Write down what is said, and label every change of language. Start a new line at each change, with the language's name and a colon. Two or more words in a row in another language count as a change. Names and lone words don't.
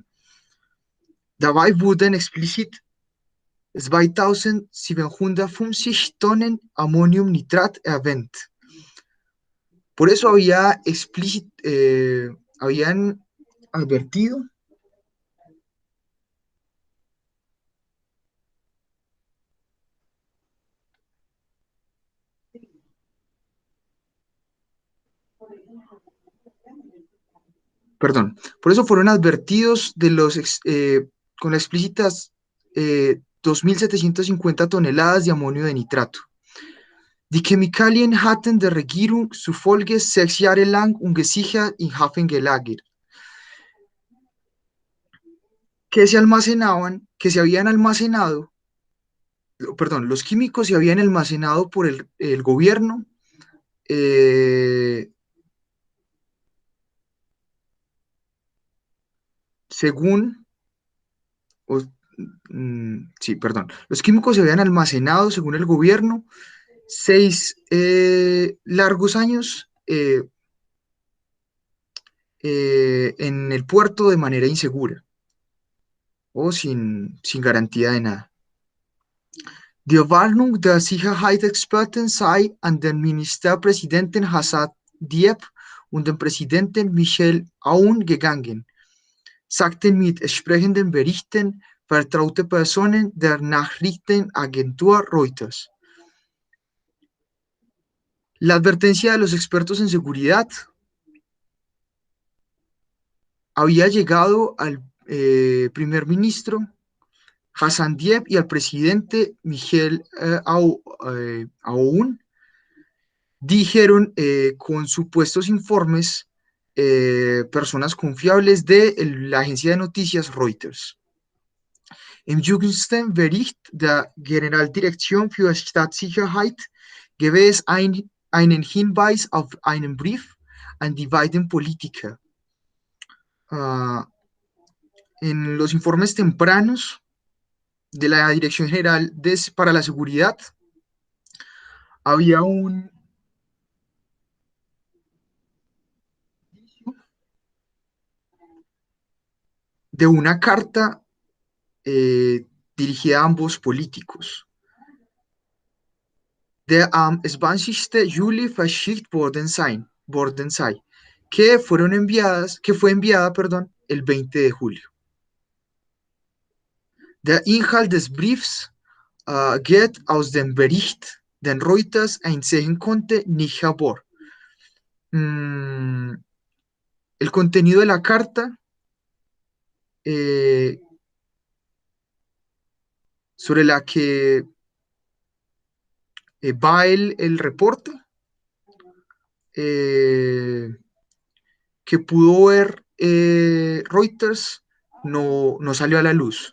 German: Dabei wurden explizit 2750 Tonnen Ammoniumnitrat erwähnt.
Spanish: Por eso habían advertido por eso fueron advertidos con las explícitas 2.750 toneladas de amonio de nitrato.
German: Die Chemikalien hatten der Regierung zufolge 6 Jahre lang ungesichert im Hafen gelagert.
Spanish: Que se habían almacenado, perdón, los químicos se habían almacenado por el gobierno según, sí, perdón, los químicos se habían almacenado según el gobierno 6 largos años en el puerto de manera insegura o sin garantía de nada.
German: Die Warnung der Sicherheitsexperten sei an den Ministerpräsidenten Hassan Diab und den Präsidenten Michel Aoun gegangen, sagten mit entsprechenden Berichten vertraute Personen der Nachrichtenagentur Reuters.
Spanish: La advertencia de los expertos en seguridad había llegado al primer ministro Hassan Diab y al presidente Michel Aoun, dijeron con supuestos informes personas confiables de la agencia de noticias Reuters.
German: Im jüngsten Bericht der Generaldirektion für Staatssicherheit gebe es einen Hinweis auf einen Brief an die beiden Politiker.
Spanish: En los informes tempranos de la Dirección General para la Seguridad, había de una carta dirigida a ambos políticos.
German: Der am 20. Juli verschickt worden sei,
Spanish: que fue enviada, el 20 de julio.
German: Der Inhalt des Briefs geht aus dem Bericht, den Reuters einsehen konnte, nicht hervor.
Spanish: El contenido de la carta sobre la que va el reporte que pudo ver Reuters, no salió a la luz.